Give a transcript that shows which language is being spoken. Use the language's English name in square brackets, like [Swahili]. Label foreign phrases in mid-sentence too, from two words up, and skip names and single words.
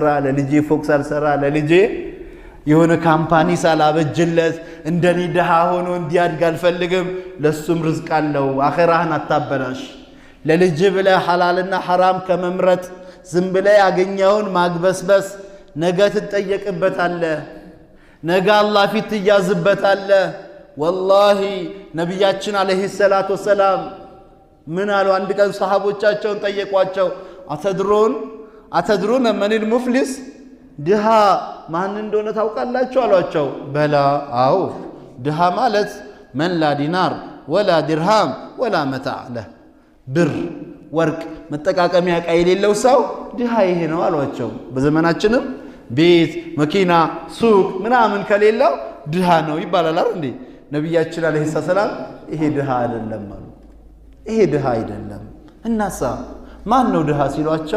[Amharic] ለልጄ ፎቅ ሳልሰራ ለልጄ የሆነ ካምፓኒ ሳላበጅለት እንደኔ ደሃ ሆኖ እንዲያድግ አልፈልግም። ለሱም ርዝቅ አለው። አኺራህን አታበላሽ። ለልጅ ብለህ ሐላልና ሐራም ከመምረጥ ዝም ብለህ ያገኘውን ማግበስበስ ነገ ትጠየቅበታለህ። ነገ አላህ ፊት ትያዝበታለህ። ወላሂ ነቢያችን [Arabic] عليه الصلاة والسلام [Amharic] ምን አሉ? አንድ ቀን ሰሃቦቻቸውን ጠየቋቸው። [Arabic] أتدرون من المفلس፣ [Amharic] ድሃ ማን እንደሆነ ታውቃላችሁ አሏቸው። በላ አው ድሃ ማለት [Arabic] من لا دينار ولا درهم ولا متاع له፣ [Amharic] ብር ወርቅ መጠቃቀሚያ ዕቃ የሌለው ሰው ድሃ ይሄ ነው አሏቸው። በዘመናችንም ቤት መኪና ሱቅ ምናምን ከሌለው ድሃ ነው ይባላል አይደል እንዴ? ነቢያችን [Arabic] عليه السلام [Amharic] ይሄ ድሃ አይደለም አሉ። ይሄ ድሃ አይደለም። እናሳ ማን ነው ድሃ ሲሏቸው